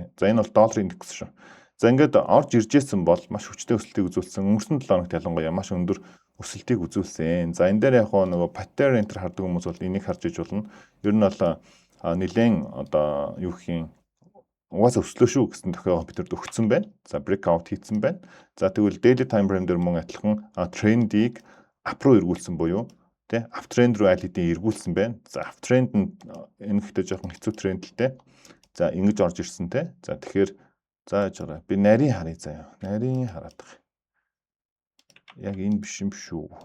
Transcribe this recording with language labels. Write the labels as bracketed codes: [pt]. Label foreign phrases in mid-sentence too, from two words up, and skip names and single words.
[mn] За энэ бол долларын индекс шүү. За ингээд орж ирж байсан бол маш хүчтэй өсөлтийг үзүүлсэн. Өнгөрсөн 7 хоногт ялангуяа маш өндөр өсөлтийг үзүүлсэн. За энэ дээр яг нөгөө [en] pattern enter [mn] хардаг хүмүүс бол энийг харж иж болно. Ер нь бол нэлээд одоо юу гэх юм угаасаа өслөө шүү гэсэн тохиогоо бидэрт өгсөн байна. За breakout хийсэн байна. За тэгвэл [en] daily time frame [mn] дээр мөн адилхан трендийг ап руу эргүүлсэн буюу тэ uptrend руу аль хэдийн эргүүлсэн байна. За uptrend нь энэ гэхдээ жоохон хэцүү тренд л дээ. За ингэж орж ирсэн те. За тэгэхээр зааж байгаа. Би нарийн харъя заяа. Нарийн хараад байгаа. Яг энэ биш юм шүү.